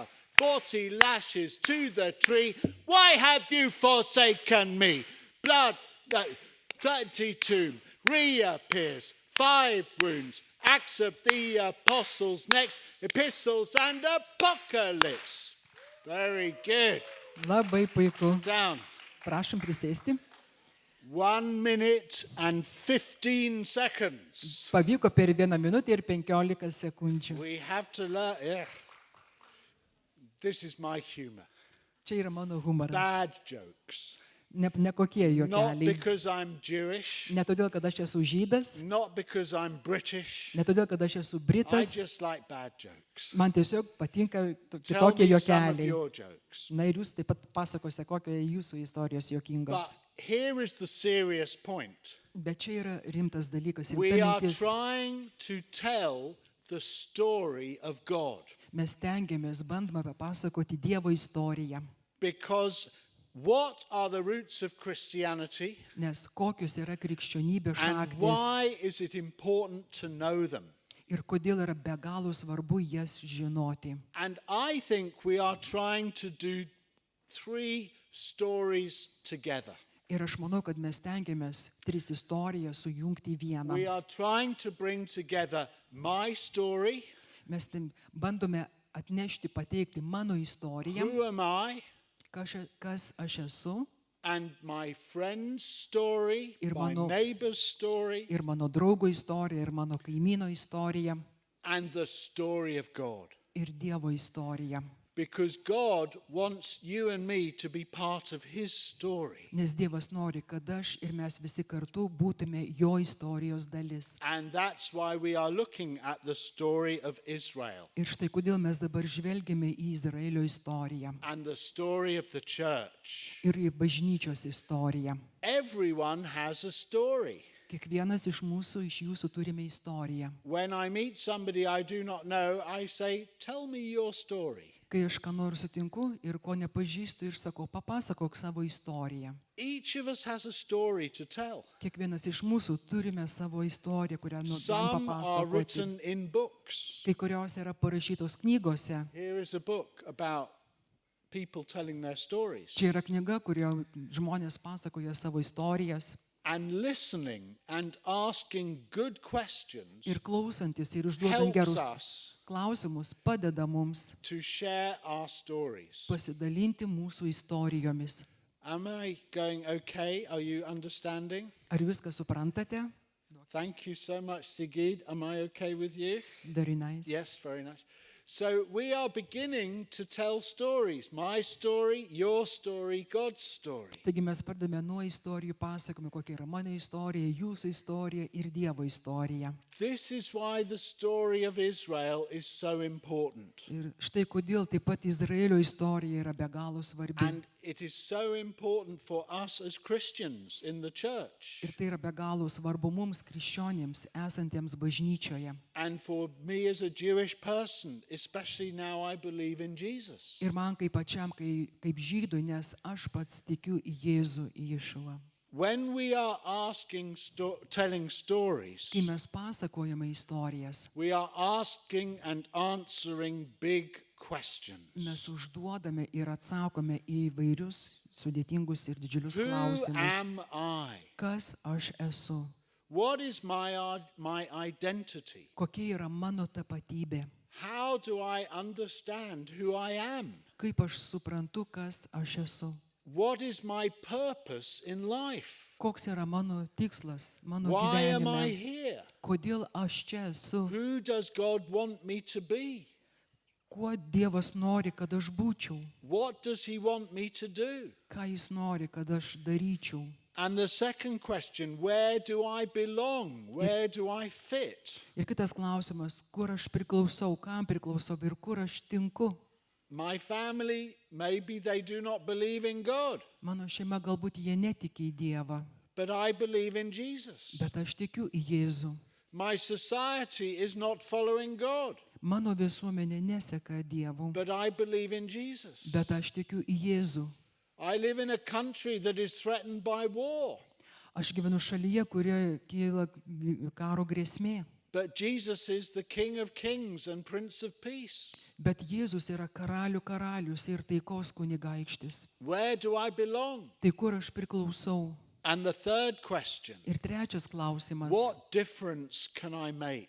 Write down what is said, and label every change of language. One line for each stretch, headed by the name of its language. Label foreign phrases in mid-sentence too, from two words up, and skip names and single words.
English: 40 lashes to the tree. Why have you forsaken me? Blood, 30 tomb, reappears. 5 wounds. Acts of the Apostles next. Epistles and Apocalypse. Very good.
Lithuanian: Labai puiku.
English: Sit down.
Lithuanian: Prašom prisėsti.
English: 1 minute and 15 seconds.
Lithuanian: Pavyko per 1 minutę ir 15 sekundžių.
English: We have to learn. Yeah. This is my humor.
Lithuanian: Čia yra mano humoras.
English: Bad jokes.
Lithuanian: Ne kokie
English: Not
Lithuanian: juokeliai.
English: because I'm Jewish.
Lithuanian: Ne todėl, kad aš esu žydas,
English: Not because I'm British.
Lithuanian: ne todėl, kad aš esu
English: I
Lithuanian: britas.
English: just like bad jokes.
Lithuanian: Man tiesiog patinka
English: Tell
Lithuanian: kitokie
English: me some of
Lithuanian: juokeliai.
English: your jokes.
Lithuanian: Na ir jūs taip pat pasakosite, kokie jūsų istorijos juokingos.
English: But here is the serious point.
Lithuanian: Bet čia yra rimtas dalykas.
English: We
Lithuanian: Rimta
English: are
Lithuanian: mintis.
English: trying to tell the story of God.
Lithuanian: Mes tengiamės, bandome papasakoti Dievo istoriją.
English: Because what are the roots of Christianity?
Lithuanian: Nes kokios yra krikščionybės
English: And
Lithuanian: šaknys
English: why is it important to know them?
Lithuanian: ir kodėl yra be galo svarbu jas žinoti.
English: And I think we are trying to do 3 stories together.
Lithuanian: Ir aš manau, kad mes tengiamės 3 istorijas sujungti į vieną.
English: We are trying to bring together my story,
Lithuanian: Mes bandome atnešti, pateikti mano istoriją,
English: who am I,
Lithuanian: kas aš esu,
English: and my friend's story,
Lithuanian: Ir
English: my
Lithuanian: mano-
English: neighbor's story,
Lithuanian: ir mano draugo istorija, ir mano kaimyno istorija,
English: and the story of God.
Lithuanian: ir Dievo istorija.
English: Because God wants you and me to be part of His story.
Lithuanian: Nes Dievas nori, kad aš ir mes visi kartu būtume jo istorijos dalis.
English: And that's why we are looking at the story of Israel
Lithuanian: Ir štai kodėl mes dabar žvelgiame į Izraelio istoriją
English: and the story of the church.
Lithuanian: ir į bažnyčios istoriją.
English: Everyone has a story.
Lithuanian: Kiekvienas iš mūsų, iš jūsų turime istoriją.
English: When I meet somebody I do not know, I say, tell me your story.
Lithuanian: Kai aš ką nors sutinku ir ko nepažįstu ir sakau, papasakok savo istoriją.
English: Each of us has a story to tell.
Lithuanian: Kiekvienas iš mūsų turime savo istoriją, kurią norim
English: Some are
Lithuanian: papasakoti.
English: written in books.
Lithuanian: Kai kurios yra parašytos knygose.
English: Here is a book about people telling their stories.
Lithuanian: Čia yra knyga, kurioje žmonės pasakoja savo istorijas.
English: And listening and asking good questions
Lithuanian: Ir klausantis ir užduodant
English: helps
Lithuanian: gerus
English: us
Lithuanian: klausimus padeda mums
English: to share our stories.
Lithuanian: pasidalinti mūsų istorijomis.
English: Am I going okay? Are you understanding?
Lithuanian: Ar viską suprantate?
English: Thank you so much, Sigrid. Am I okay with you? Very nice. Yes, very nice. So we are beginning to tell stories. My story, your story, God's story.
Lithuanian: Taigi mes pradame nuo istorijų pasakojimo, kokia yra mano istorija, jūsų istorija ir Dievo istorija.
English: This is why the story of Israel is so important.
Lithuanian: Ir štai kodėl taip pat Izraelio istorija yra be galo svarbi.
English: And it is so important for us as Christians in the church.
Lithuanian: Ir tai yra be galo svarbu mums, krikščionims, esantiems bažnyčioje.
English: And for me as a Jewish person, especially now I believe in Jesus.
Lithuanian: Ir man kaip pačiam, kaip žydui, nes aš pats tikiu į Jėzų, į Ješuą.
English: When we are telling stories,
Lithuanian: Kai mes pasakojame istorijas,
English: we are asking and answering big questions.
Lithuanian: mes užduodame ir atsakome į vairius sudėtingus ir didžiulius
English: Who
Lithuanian: klausimus.
English: am I?
Lithuanian: Kas aš esu?
English: What is my identity?
Lithuanian: Kokia yra mano tapatybė?
English: How do I understand who I am?
Lithuanian: Kaip aš suprantu, kas aš esu?
English: What is my purpose in life?
Lithuanian: Koks yra mano tikslas, mano
English: Why am I
Lithuanian: gyvenime?
English: here?
Lithuanian: Kodėl aš čia esu?
English: Who does God want me to be?
Lithuanian: Kuo Dievas nori, kad aš būčiau?
English: What does He want me to do?
Lithuanian: Ką Jis nori, kad aš daryčiau?
English: And the second question, where do I belong? Where do I fit?
Lithuanian: Ir kitas klausimas, kur aš priklausau, kam priklausau ir kur aš tinku?
English: My family, maybe they do not believe in God,
Lithuanian: Mano šeima galbūt jie netiki į Dievą,
English: but I believe in Jesus.
Lithuanian: bet aš tikiu į Jėzų.
English: My society is not following God,
Lithuanian: Mano visuomenė neseka Dievu,
English: but I believe in Jesus.
Lithuanian: bet aš tikiu į Jėzų.
English: I live in a country that is threatened by war,
Lithuanian: Aš gyvenu šalyje, kurioje kyla karo grėsmė,
English: but Jesus is the King of Kings and Prince of Peace.
Lithuanian: bet Jėzus yra karalių karalius ir taikos kunigaikštis.
English: Where do I belong?
Lithuanian: Tai kur aš priklausau?
English: And the third question,
Lithuanian: Ir trečias klausimas,
English: what difference can I make?